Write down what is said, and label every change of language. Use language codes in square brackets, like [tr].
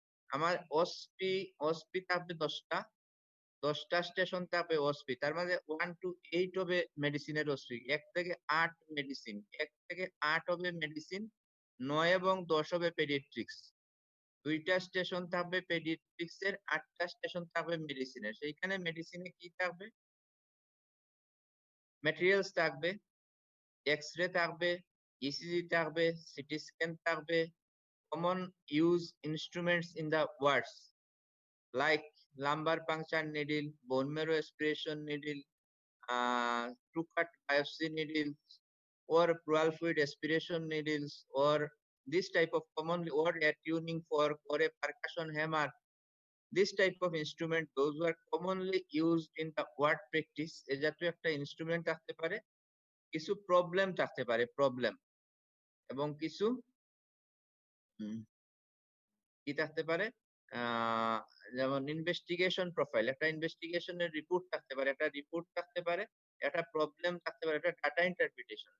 [bn] আমার ওসপি থাকবে 10টা স্টেশন থাকবে ওসপি। তার মানে 1 to 8 হবে মেডিসিনের ওসপি। 1 থেকে 8 মেডিসিন, 1 থেকে 8 হবে মেডিসিন, 9 এবং 10 হবে পেডিয়াট্রিক্স। 2টা স্টেশন থাকবে পেডিয়াট্রিক্স এর, 8টা স্টেশন থাকবে মেডিসিনের। সেইখানে মেডিসিনে কি থাকবে? ম্যাটেরিয়ালস থাকবে, এক্স-রে থাকবে, ইসিজি থাকবে, সিটি স্ক্যান থাকবে, common use instruments in [en] the wards like lumbar puncture needle, bone marrow aspiration needle, true cut biopsy needles, or pleural fluid aspiration needles, or this type of commonly, or air tuning fork, or a percussion hammer. This type of instrument, those were commonly used in the ward practice. [bn] এ জাতীয় একটা instrument থাকতে পারে, কিছু problem থাকতে পারে, problem, এবং কিছু কি থাকতে পারে, যেমন ইনভেস্টিগেশন প্রোফাইল, একটা ইনভেস্টিগেশনের রিপোর্ট থাকতে পারে, একটা প্রবলেম থাকতে পারে, একটা ডাটা ইন্টারপ্রিটেশন।